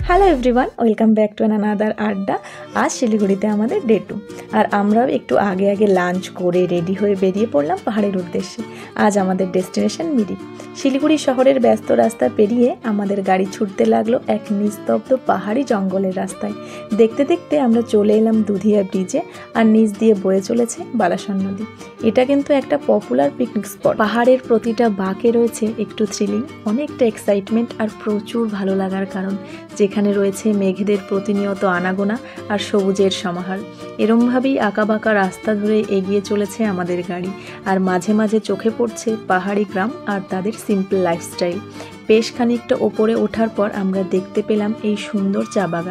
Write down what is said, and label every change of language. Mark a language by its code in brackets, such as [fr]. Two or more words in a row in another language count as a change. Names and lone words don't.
[en] Everyone welcome back to another adda. [bn] আজ শিলিগুড়িতে আমাদের ডে 2 আর আমরাও একটু আগে আগে লাঞ্চ করে রেডি হয়ে বেরিয়ে পড়লাম পাহাড়ের উদ্দেশ্যে। আজ আমাদের ডেস্টিনেশন মিরিক। শিলিগুড়ি শহরের ব্যস্ত রাস্তা পেরিয়ে আমাদের গাড়ি ছুটতে লাগলো এক নিস্তব্ধ পাহাড়ি জঙ্গলের রাস্তায়। দেখতে দেখতে আমরা চলে এলাম দুধিয়া ব্রিজে আর নিচ দিয়ে বয়ে চলেছে বালাসন নদী। এটা কিন্তু একটা [en] popular picnic spot. [bn] পাহাড়ের প্রতিটা বাঁকে রয়েছে একটু থ্রিলিং, অনেকটা এক্সাইটমেন্ট আর প্রচুর ভালো লাগার কারণ, যেখানে রয়েছে মেঘেদের প্রতিনিয়ত আনাগোনা আর সবুজের সমাহার। এরমভাবেই আঁকাবাঁকা রাস্তা ধরে এগিয়ে চলেছে আমাদের গাড়ি, আর মাঝে মাঝে চোখে পড়ছে পাহাড়ি গ্রাম আর তাদের [en] simple lifestyle. [bn] বেশ খানিকটা ওপরে ওঠার পর আমরা দেখতে পেলাম এই সুন্দর চা বাগান।